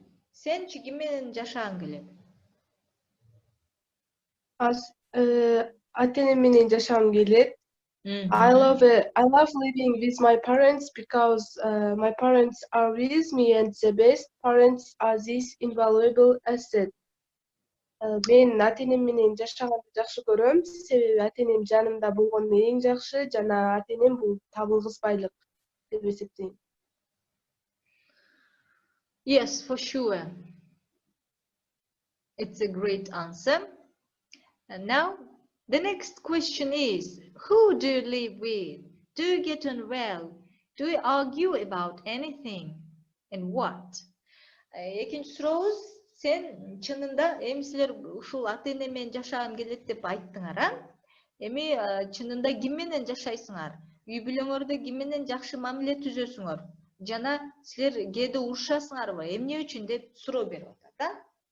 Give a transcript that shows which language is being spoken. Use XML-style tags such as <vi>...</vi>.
<ky>Сен ким менен жашагың келет? Ата-энем менен жашагым келет.</ky> <en>I love living with my parents because my parents are with me and the best parents are this invaluable asset.</en> <ky>Мен ата-энем менен жашаганды жакшы көрөм, себеби ата-энем жанымда болгону эң жакшы жана ата-энем бул табылгыс байлык деп эсептейм.</ky> <en>Yes, for sure. It's a great answer. And now the next question is, who do you live with? Do you get on well? Do you argue about anything? And what?</en> <ky>Экинчи сурообуз, сен чынында эми силер ушул ата-эне менен жашагым келет деп айттыңар, а? Эми чынында ким менен жашайсыңар? Үй бүлөңөрдө ким менен жакшы мамиле түзөсүңөр? Жана силер кээде урушасыңарбы? Эмне үчүн деп суроо берип атат, а?</ky>